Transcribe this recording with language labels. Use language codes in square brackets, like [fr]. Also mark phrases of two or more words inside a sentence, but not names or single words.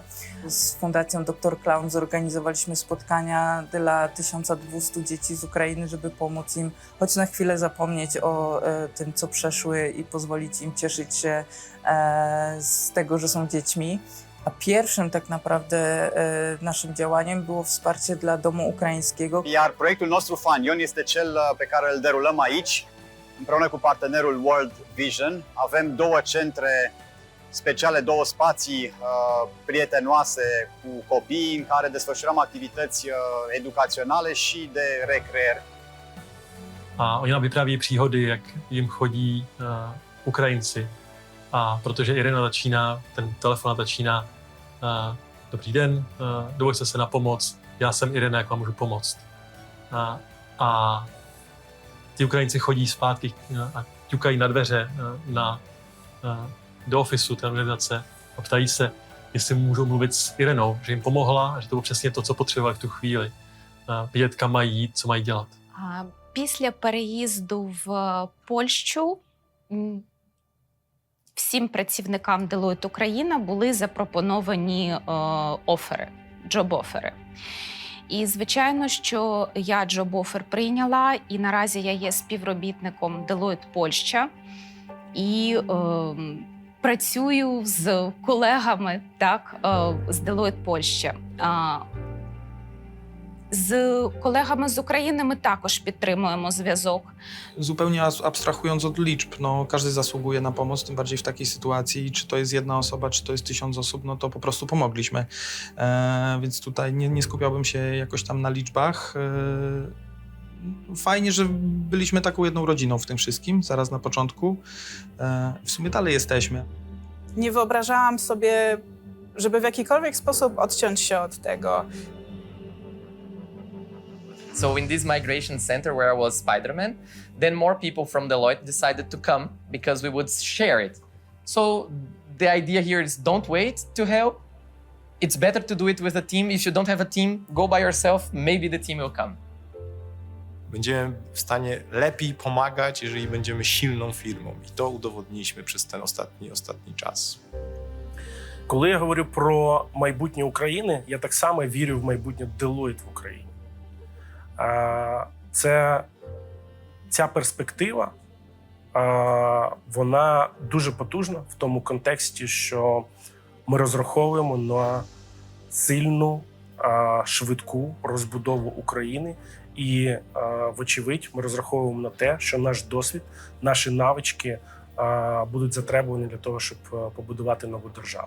[pl] Z Fundacją Dr Clown zorganizowaliśmy spotkania dla 1200 dzieci z Ukrainy, żeby pomóc im choć na chwilę zapomnieć o tym, co przeszły i pozwolić im cieszyć się z tego, że są dziećmi. A pierwszym tak naprawdę naszym działaniem było wsparcie dla domu ukraińskiego. [ro] Iar proiectul nostru Fanion este cel pe care îl derulăm aici, împreună cu partenerul World Vision. Avem două centre speciale, două spații prietenoase cu copiii în care desfășurăm activități educaționale și de recreere. [cs] A oni nám vypráví příhody, jak jim chodí Ukrajinci. A protože Irina začíná, ten telefonát začíná, dobrý den, dovolte se na pomoc, já jsem Irina, jak vám můžu pomoct. A ty Ukrajinci chodí zpátky a ťukají na dveře do ofisu té organizace a ptají se, jestli můžou mluvit s Irinou, že jim pomohla a že to bylo přesně to, co potřebovali v tu chvíli. Vědět, kam mají jít, co mají dělat. [uk] Після переїзду в Польщу всім працівникам Deloitte Україна були запропоновані джоб-офери. І, звичайно, що я джоб-офер прийняла, і наразі я є співробітником Deloitte Польща і працюю з колегами з Deloitte Польща. [pl] Z kolegami z Ukrainy [uk] my також підтримуємо зв'язок. [pl] Zupełnie abstrahując od liczb, no, każdy zasługuje na pomoc, tym bardziej w takiej sytuacji, czy to jest jedna osoba, czy to jest 1000 osób, no to po prostu pomogliśmy. Więc tutaj nie skupiałbym się jakoś tam na liczbach. Fajnie, że byliśmy taką jedną rodziną w tym wszystkim, zaraz na początku. W sumie dalej jesteśmy. Nie wyobrażałam sobie, żeby w jakikolwiek sposób odciąć się od tego. [en] So in this migration center where I was Spider-Man, then more people from Deloitte decided to come because we would share it. So the idea here is don't wait to help. It's better to do it with a team. If you don't have a team, go by yourself. Maybe the team will come. [pl] Będziemy w stanie lepiej pomagać, jeżeli będziemy silną firmą. I to udowodniliśmy przez ten ostatni czas. [uk] Коли я говорю про майбутнє України, я так само вірю в майбутнє Deloitte в Україні. Ця перспектива, вона дуже потужна в тому контексті, що ми розраховуємо на сильну, швидку розбудову України і, вочевидь, ми розраховуємо на те, що наш досвід, наші навички будуть затребувані для того, щоб побудувати нову державу.